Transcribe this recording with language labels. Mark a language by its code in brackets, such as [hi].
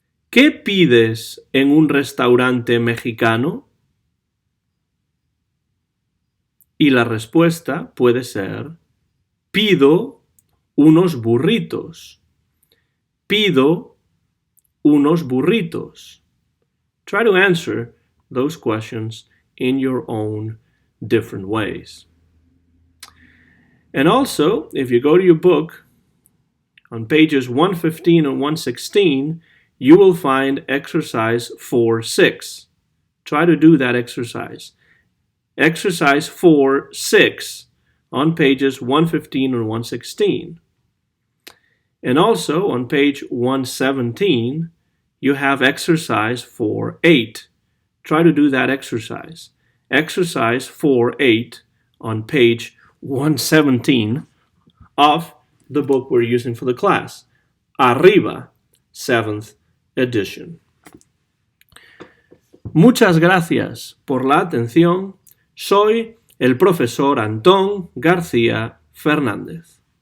[es] ¿Qué pides en un restaurante mexicano? Y la respuesta puede ser, pido unos burritos. Pido unos burritos. [en] Try to answer those questions in your own different ways. And also, if you go to your book, on pages 115 and 116, you will find exercise 4-6. Try to do that exercise. Exercise 4-6 on pages 115 and 116. And also on page 117, you have exercise 4-8. Try to do that exercise. Exercise 4-8 on page 117 of the book we're using for the class. Arriba, 7th edition. [es] Muchas gracias por la atención. Soy el profesor Antón García Fernández.